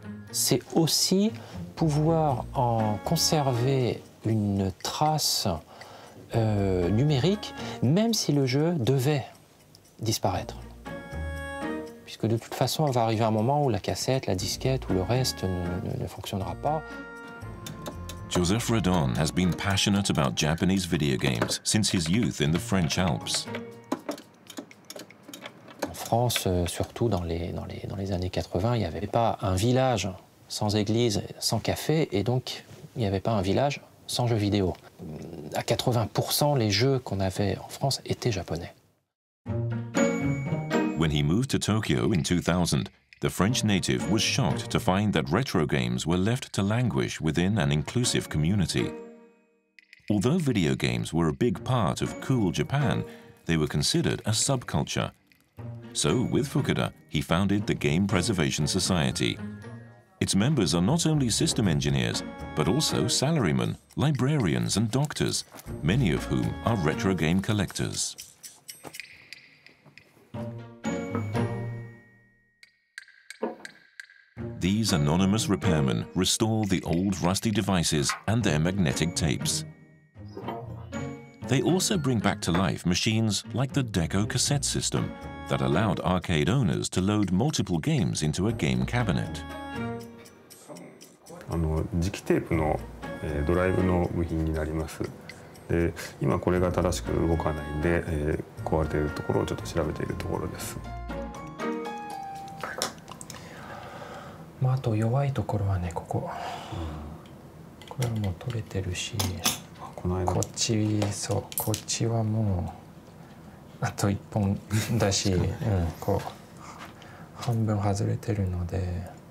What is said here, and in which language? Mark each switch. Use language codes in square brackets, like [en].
[fr] C'est aussi pouvoir en conserver une trace numérique, même si le jeu devait disparaître. Puisque de toute façon, il va arriver un moment où la cassette, la disquette ou le reste ne fonctionnera pas. [en] Joseph Redon has been passionate about Japanese video games since his youth in the French Alps. [fr] En France, surtout dans les années 80, il n'y avait pas un village sans église, sans café, et donc il n'y avait pas un village sans jeux vidéo. À 80%, les jeux qu'on avait en France étaient japonais. [en] When he moved to Tokyo in 2000, the French native was shocked to find that retro games were left to languish within an inclusive community. Although video games were a big part of cool Japan, they were considered a subculture. So, with Fukuda, he founded the Game Preservation Society. Its members are not only system engineers, but also salarymen, librarians and doctors, many of whom are retro game collectors. These anonymous repairmen restore the old rusty devices and their magnetic tapes. They also bring back to life machines like the Deco cassette system that allowed arcade owners to load multiple games into a game cabinet. [ja] 磁気テープのドライブの部品になります。で、今これが正しく動かないんで、壊れているところをちょっと調べているところです。まあ、あと弱いところはね、ここ。これはもう取れてるし、こっち、そう、こっちはもうあと1本だし、こう半分外れてるので、